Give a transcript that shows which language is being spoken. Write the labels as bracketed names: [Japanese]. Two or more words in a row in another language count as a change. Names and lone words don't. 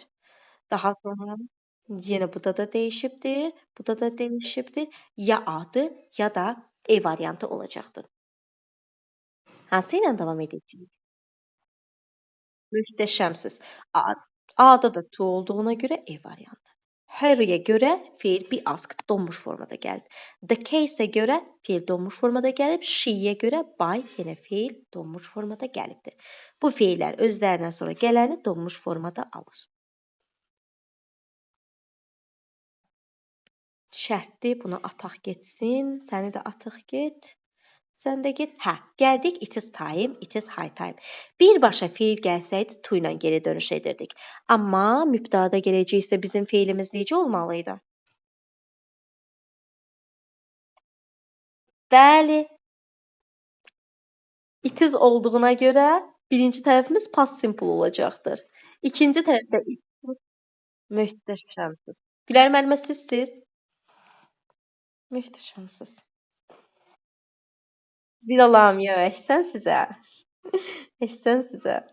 [Azerbaijani] Daha sonra yenə buda da dəyişibdir, buda da dəyişibdir. Ya A-dır, ya da E variantı olacaqdır. Hansı ilə davam edəcəyik? Möhtəşəmsiz. A-da da to olduğuna görə E variantı. Harry'yə görə feil [English] be asked [Azerbaijani] donmuş formada gəlib. The case-ə görə feil donmuş formada gəlib. She-yə görə by yenə feil donmuş formada gəlibdir. Bu feillər özlərindən sonra gələni donmuş formada alır. Şərtdir, buna ataq getsin. Səni də atıq get. Sən də get. Gəldik [English] it is time, it is high time. [Azerbaijani] Birbaşa feil gəlsəydi to ilə geri dönüş edirdik. Amma mübtəda gələcəksə bizim feilimiz necə olmalıydı? Bəli. [English] It is [Azerbaijani] olduğuna görə birinci tərəfimiz [English] past simple [Azerbaijani] olacaqdır. İkinci tərəfdə möhtəşəmsiz. Gülər müəllimə sizsiz? Möhtəşəmsiz. Zil alarm ya, əhsən sizə. Əhsən sizə.